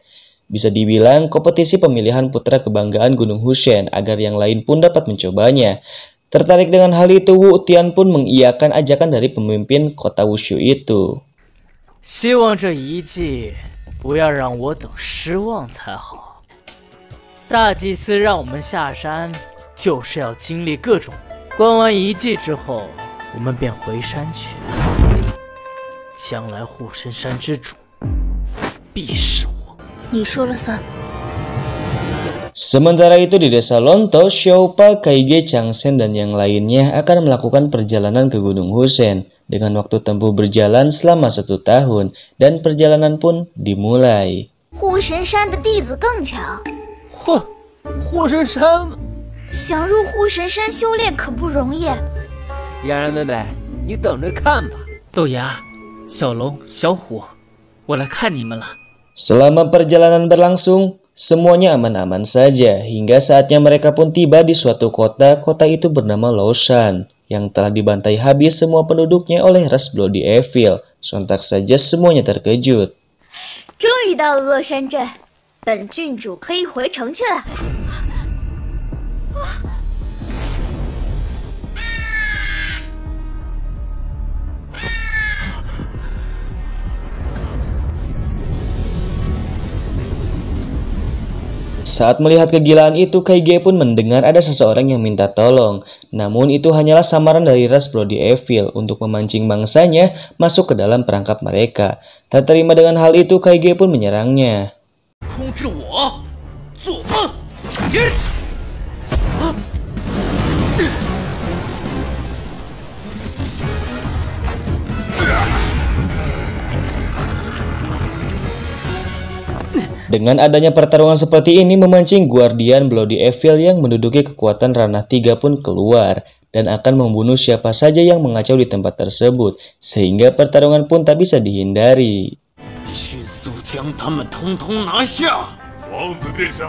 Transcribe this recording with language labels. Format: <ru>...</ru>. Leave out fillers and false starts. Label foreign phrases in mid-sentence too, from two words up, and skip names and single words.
<id>Bisa dibilang kompetisi pemilihan putra kebanggaan Gunung Husen agar yang lain pun dapat mencobanya. Tertarik dengan hal itu, Wu Tian pun mengiyakan ajakan dari pemimpin kota Wushu itu.</id> <zh>希望这一季不要让我等失望才好。大祭司让我们下山，就是要经历各种。关完一季之后，我们便回山去。将来护神山之主必是我。你说了算。</zh> <id>Sementara itu di desa Lonto, Xiaopa, Kaige, Changsen, dan yang lainnya akan melakukan perjalanan ke Gunung Husen dengan waktu tempuh berjalan selama 1 tahun dan perjalanan pun dimulai.</id> <zh>护神山的弟子更强，护神山，想入护神山修炼可不容易。嫣然妹妹，你等着看吧。豆芽、小龙、小虎，我来看你们了。</zh> <id>Selama perjalanan berlangsung, semuanya aman-aman saja hingga saatnya mereka pun tiba di suatu kota. Kota itu bernama Laoshan yang telah dibantai habis semua penduduknya oleh ras Bloody Evil. Sontak saja semuanya terkejut.</id> <zh>终于到了乐山镇，本郡主可以回城去了。</zh> <id>Saat melihat kegilaan itu, Kaige pun mendengar ada seseorang yang minta tolong. Namun itu hanyalah samaran dari ras Bloody Evil untuk memancing mangsanya masuk ke dalam perangkap mereka. Tak terima dengan hal itu, Kaige pun menyerangnya.</id> <zh>通知我，做梦！</zh> <id>Dengan adanya pertarungan seperti ini memancing Guardian Bloody Evil yang menduduki kekuatan ranah 3 pun keluar dan akan membunuh siapa saja yang mengacau di tempat tersebut, sehingga pertarungan pun tak bisa dihindari.</id> <zh>迅速将他们统统拿下！王子殿下，</zh>